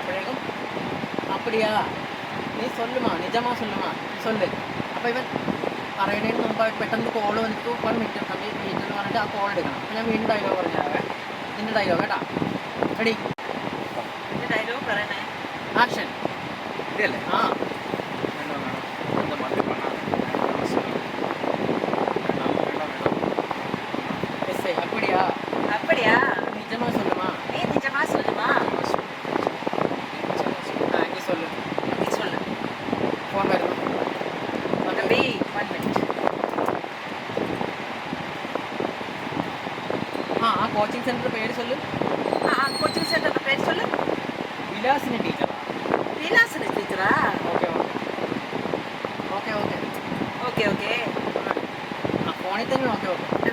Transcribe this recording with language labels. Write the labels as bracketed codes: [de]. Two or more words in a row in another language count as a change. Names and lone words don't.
[ta] അപ്പോഴേക്കും அப்படியா நீ சொல்லுமா நிஜமா சொல்லுமா சொல்லு. [ml] അപ്പോൾ ഇവൻ പറയണതിന് മുമ്പ് പെട്ടെന്ന് കോള് വന്നിട്ട് 1 മിനിറ്റ് എന്ന് പറഞ്ഞിട്ട് ആ കോൾ എടുക്കണം. അപ്പോൾ ഞാൻ വീണ്ടും ഡയലോഗ് പറഞ്ഞാവേ. നിന്റെ ഡയലോഗ് കേട്ടാ. റെഡി ഡയലോഗ് പറയണേ. ആക്ഷൻ. ഇതല്ലേ [ta] ആ அப்படியா அப்படியா? நிஜமா சொல்லுமா? நீ நிஜமா சொல்லுமா? நீ சொல்லு. நீ சொல்லு. ஃபோன் வருது. தம்பி 1 மினிட். [ml] ആ [en] coaching center [ml] പേര് சொல்லு. ആ കോച്ചിങ് സെന്ററിന്റെ പേര് சொல்லு. വിലാസിനി ടീച്ചർ. വിലാസിനി ടീച്ചറാ? [en] okay okay okay okay okay. [ml] ആ ഫോണിൽ തന്നെ [en] okay okay.